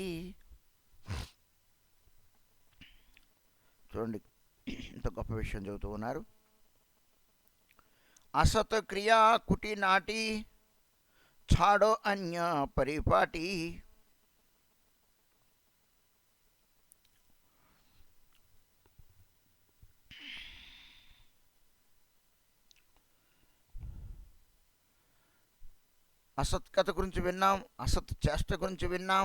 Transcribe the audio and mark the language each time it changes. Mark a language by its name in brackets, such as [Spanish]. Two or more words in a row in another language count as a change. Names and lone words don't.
[Telugu] చూడండి ఇంత గొప్ప విషయం చెబుతూ ఉన్నారు. [Hindi] असत क्रिया कुटी नाटी छाड़ो अन्य परिपाटी. [Telugu] అసత్ కథ గురించి విన్నాం, అసత్ చేష్ట గురించి విన్నాం.